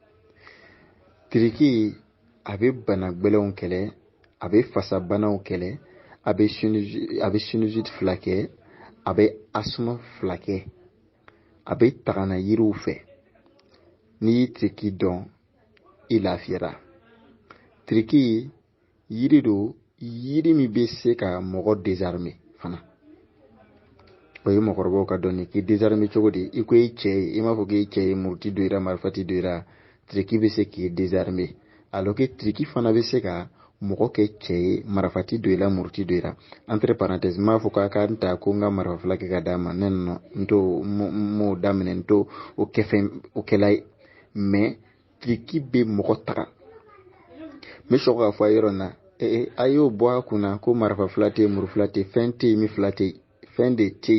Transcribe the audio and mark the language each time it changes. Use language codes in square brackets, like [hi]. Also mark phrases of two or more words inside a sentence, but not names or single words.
[bm] tiriki a bɛ bana gbɛlɛnw kɛlɛ a bɛ fasa banaw kɛlɛ a bɛ sinusite fila kɛ a bɛ asuma fila kɛ a bɛ tagana yiriw fɛ n'i y'i tiriki dɔn i lafiyara tiriki yiri do yiri min bɛ se ka mɔgɔ désarmer fana o ye mɔgɔkɔrɔbaw ka dɔnni k'i désarmer cogo di i ko i cɛ ye i m'a fɔ k'i cɛ ye muruti do i la marifati do i la tiriki bɛ se k'i désarmer [fr] alors que [bm] tiriki fana bɛ se ka mɔgɔ kɛ cɛ ye marifati do i la muruti do i la [fr] entre parenthèses [bm] m'a fɔ k'a ka n ta ko n ka marifa fila kɛ ka d'a ma ne nɔ n t'o m'o daminɛ n t'o o kɛ fɛn o kɛla ye mais tiriki bɛ mɔgɔ taga n bɛ sɔn k'a fɔ a yɔrɔ na a y'o bɔ a kunna ko marifa fila tɛ muru fila tɛ fɛn tɛ yen min fila tɛ yen fɛn de tɛ